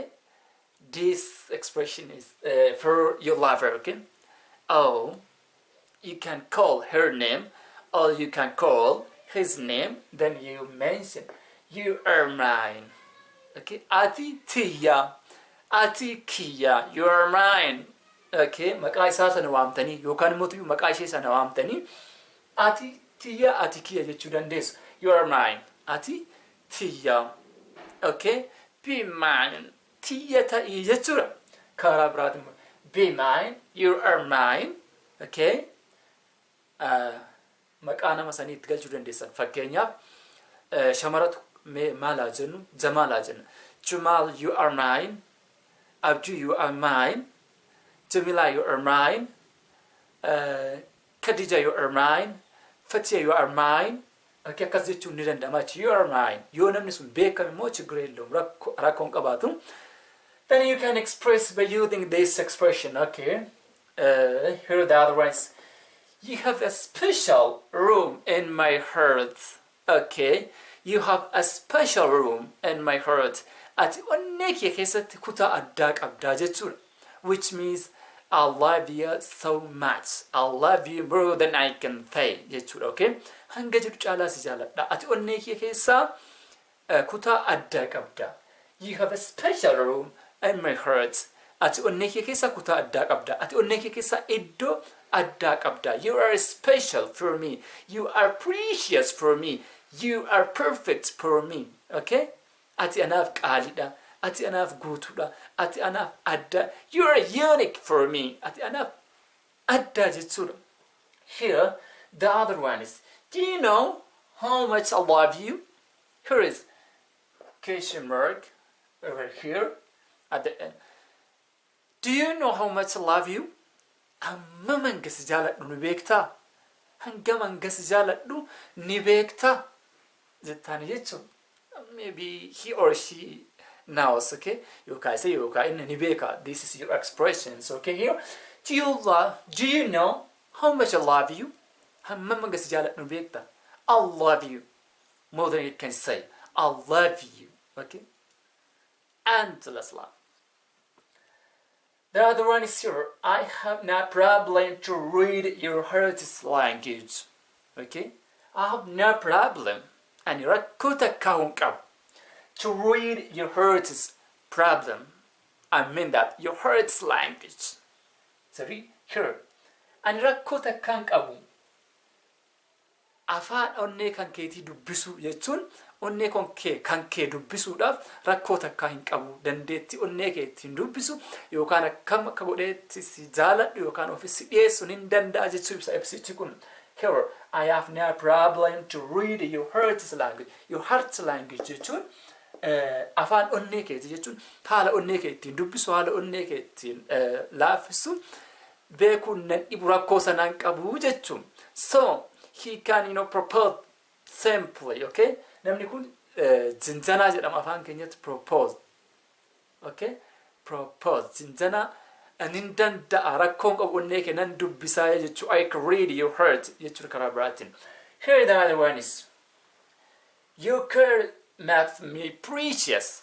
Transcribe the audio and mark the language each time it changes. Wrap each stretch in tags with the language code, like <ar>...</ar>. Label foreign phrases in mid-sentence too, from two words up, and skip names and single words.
<en>This expression is for your lover, okay? Oh, you can call her name or you can call his name, then you mention you are mine. Okay?</en> <om>Ati tiya, ati kiya,</om> <en>you are mine. Okay?</en> <om>Maqaa isaa sana waamtanii yookaan immoo maqaa ishee sana waamtanii ati tiya, ati kiya jechuu dandeessu.</om> <en>You are mine.</en> <om>Ati tiya.</om> <en>Okay? Be mine.</en> <om>Tiya ta'i jechuudha. Karaa biraatiin</om> <en>be mine. You are mine. Okay?</en> <om>Maqaa nama sanii itti galchuu dandeessan. Fakkeenyaaf shamaratu maal haa jennu? Jamaal haa jenna. Jamal,</om> <en>you are mine. Abduu, you are mine. Jamila, you are mine. Khadija, you are mine. Fatia, you are mine.</en> <om>Okay, akkas jechuun ni danda'ama.</om> <en>You are mine.</en> <om>Yoo namni sun beekame immoo chigiree illee rakkoon qabaatu.</om> <en>Then you can express by using this expression. Okay. Here the other one is, you have a special room in my heart. Okay. You have a special room in my heart.</en> <om>Ati onnee kee keessatti kutaa addaa qabdaa jechuudha.</om> <en>Which means I love you so much. I love you more than I can say jechuudha. Okay.</en> <om>Hanga jedhu caalaa si jaaladha. Ati onnee kee keessaa kutaa addaa qabdaa.</om> <en>You have a special room in my heart.</en> <om>Ati onnee kee keessaa kutaa addaa qabdaa. Ati onnee kee keessaa iddoo addaa qabdaa.</om> <en>You are special for me. You are precious for me. You are perfect for me.</en> <om>Okay? Ati anaaf qaaliidha. Ati anaaf guutuudha. Ati anaaf adda.</om> <en>You are unique for me.</en> <om>Ati anaaf adda jechuudha.</om> <en>Here, the other one is, do you know how much I love you? Here is question mark over here at the end. Do you know how much I love you?</en> <om>Hammam hanga si jaaladhu ni beektaa? Hangam hanga si jaaladhu ni beektaa? Jettaani jechuun</om> <en>maybe he or she knows, okay?</en> <om>Yookaan isa yookaan inni ni beeka.</om> <en>This is your expressions, okay? Here, do you know how much I love you?</en> <om>Hammam hanga si jaaladhu ni beektaa?</om> <en>I love you more than you can say. I love you, okay? And let's laugh. The other one is here. I have no problem to read your heart's language. Okay? I have no problem. And</en> <om>rakkoota kaa'uun qabu.</om> <en>To read your heart's problem. I mean that. Your heart's language. Sorry? Here.</en> <om>And rakkoota kan qabu. Afaan onnee kan keetii dubbisu jechuun onnee kan kee dubbisuudhaaf rakkoota akka hin qabu. Dandeetti onnee kee ittiin dubbisu yookaan akkam akka godheetti si jaaladhu yookaan ofisi dhiyeessuun hin danda'a jechuu ibsa ibsichi kun.</om> <en>Here, I have no problem to read your heart's language. Your heart's language</en> <om>jechuun afaan onnee keeti jechuun haala onnee kee ittiin dubbisu haala onnee kee ittiin laaffisu beekuun nan dhibu rakkoo sanaan qabu jechuun.</om> <en>So, he can, propose simply, okay?</en> <om>Namni kun zinzanaa jedhama afaan keenyatti propose.</om> <en>Okay? Propose.</en> <om>Zinzanaa anin danda'a rakkoon qabu onnee kee nan dubbisaa jechuu.</om> <en>I can read your heart</en> <om>jechuu karaa biraatiin.</om> <en>Here the other one is, your care makes me precious.</en>